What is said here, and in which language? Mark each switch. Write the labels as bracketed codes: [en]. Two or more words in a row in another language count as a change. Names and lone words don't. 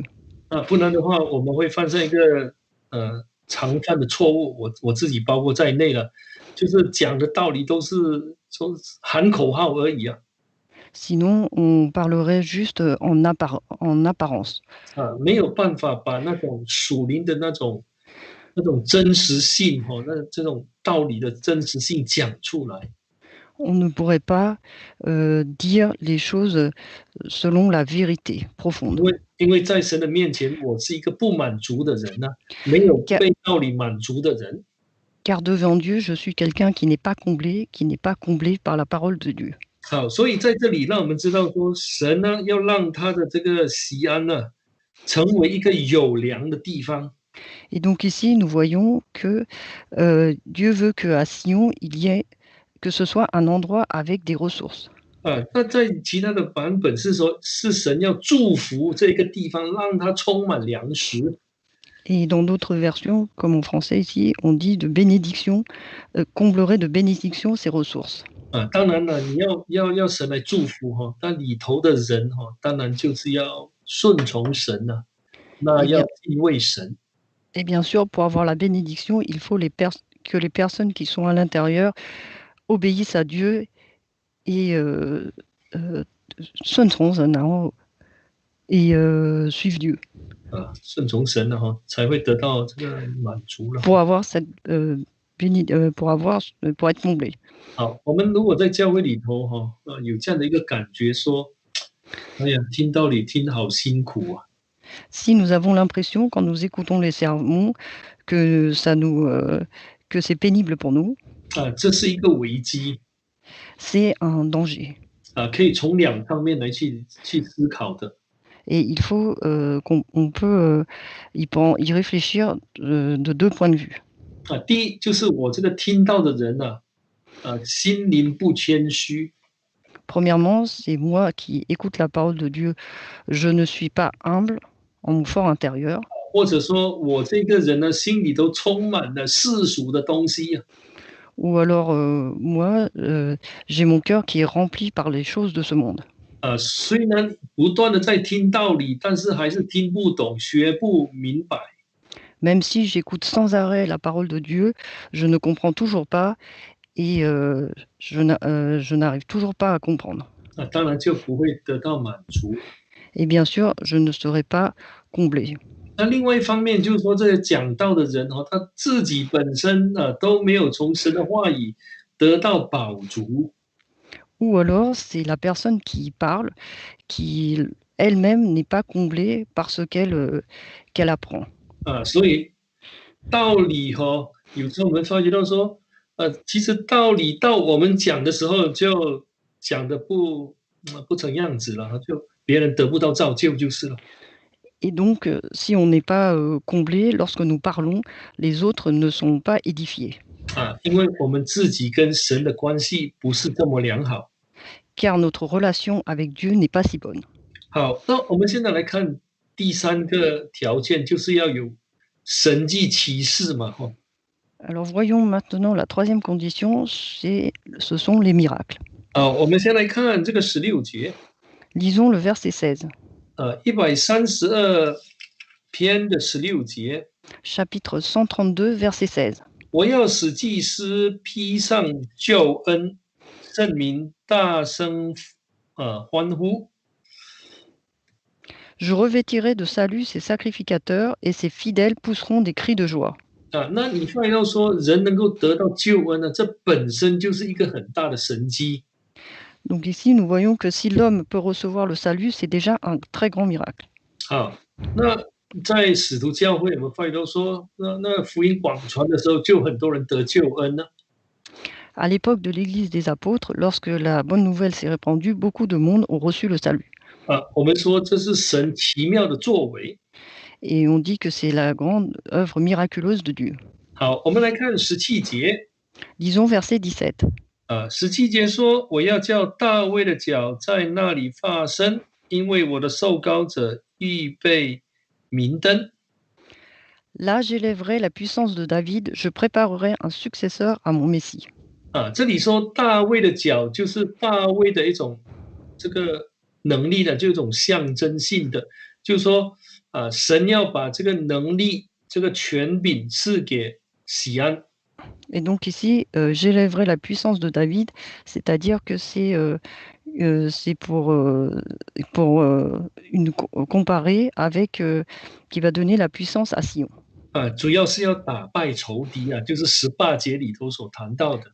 [zh] 不然的话，我们会犯上一个常犯的错误，我自己包括在内了，就是讲的道理都是说喊口号而已啊。 [fr] Sinon, on parlerait juste en apparence. [zh] 没有办法把那种属灵的那种真实性那这种道理的真实性讲出来。 [fr] On ne pourrait pas dire les choses selon la vérité [zh] 因 [fr] profonde. [zh] 为因为在神的面前，我是一个不满足的人啊，没有 [fr] Car, [zh] 被道理满足的人。 [fr] car devant Dieu, je suis quelqu'un qui n'est pas comblé par la parole de Dieu. [zh] 好，所以在这里让我们知道说，神呢要让他的这个锡安呢，成为一个有粮的地方。 [fr] Et donc ici, nous voyons que Dieu veut qu'à Sion, que ce soit un endroit avec des ressources. [zh] 那在其他的版本是说，是神要祝福这个地方，让它充满粮食。 [fr] Et dans d'autres versions, comme en français ici, on dit de bénédiction, comblerait de bénédiction ses ressources. [zh] 当然了，你要神来祝福那里头的人当然就是要顺从神那 [fr] Et [zh] 要 [fr] bien, [zh] 敬畏神。 [fr] et bien sûr, pour avoir la bénédiction, il faut que les personnes qui sont à l'intérieur obéissent à Dieu et suivent Dieu. [zh] 顺从神才会得到这个满足了。 [fr] Pour avoir cette pour être comblé. [zh] 好，我们如果在教会里头有这样的一个感觉说，哎呀，听道理听好辛苦啊。 [fr] Si nous avons l'impression, quand nous écoutons les sermons, que que c'est pénible pour nous, [zh] 这是一个危机 [fr] c'est un danger. [zh] 可以从两方面来去思考的。 [fr] Et il faut qu'on peut y réfléchir de deux points de vue. [zh] 第一就是我这个听到的人心灵不谦虚。 [fr] Premièrement, c'est moi qui écoute la parole de Dieu. Je ne suis pas humble en mon fort intérieur. [zh] 或者说我这个人呢，心里头充满了世俗的东西 [fr] Ou alors, moi, j'ai mon cœur qui est rempli par les choses de ce monde. [zh] 虽然不断的在听道理，但是还是听不懂，学不明白。 [fr] Même si j'écoute sans arrêt la parole de Dieu, je ne comprends toujours pas et je n'arrive toujours pas à comprendre. [zh] 当然就不会得到满足。 [fr] Et bien sûr, je ne serai pas comblé. [zh] 那另外一方面就是说，这个讲道的人他自己本身都没有从神的话语得到饱足。 [fr] Ou alors, c'est la personne qui parle, qui elle-même n'est pas comblée par ce qu'elle apprend. [zh] 所以道理有时候我们发觉到说，其实道理到我们讲的时候就讲的不成样子了，就别人得不到造就就是了。 [fr] Et donc, si on n'est pas comblé, lorsque nous parlons, les autres ne sont pas édifiés. [zh] 因为我们自己跟神的关系不是这么良好。 [fr] Car notre relation avec Dieu n'est pas si bonne. [zh] 好，那我们现在来看第三个条件，就是要有神迹奇事嘛 [fr] Alors voyons maintenant la troisième condition, ce sont les miracles. [zh] 我们先来看这个16节。 [fr] Lisons le verset 16. [zh] 132 篇的16节。 [fr] Chapitre 132, verset 16. [zh] 我要使祭司披上救恩，圣民大声欢呼。 [fr] Je revêtirai de salut ses sacrificateurs et ses fidèles pousseront des cris de joie. [zh] 那你发现到说人能够得到救恩呢，这本身就是一个很大的神迹。 [fr] Donc ici, nous voyons que si l'homme peut recevoir le salut, c'est déjà un très grand miracle. [zh] 那在使徒教会，我们发现到说，那福音广传的时候，就很多人得救恩呢。 [fr] À l'époque de l'Église des apôtres, lorsque la bonne nouvelle s'est répandue, beaucoup de monde ont reçu le salut. [zh] 我们说这是神奇妙的作为。 [fr] Et on dit que c'est la grande œuvre miraculeuse de Dieu. [zh] 好，我们来看17节。 [fr] Disons verset 17. [zh] 17节说：“我要叫大卫的脚在那里发声，因为我的受膏者预备明灯。” [fr] Là, j'élèverai la puissance de David, je préparerai un successeur à mon Messie. [zh] 这里说大卫的脚就是大卫的一种这个能力呢，就一种象征性的，就是说神要把这个能力、这个权柄赐给喜安。 [fr] Et donc ici, j'élèverai la puissance de David, c'est-à-dire que c'est pour comparer avec qui va donner la puissance à Sion. [zh] 主要是要打败仇敌啊，就是18节里头所谈到的。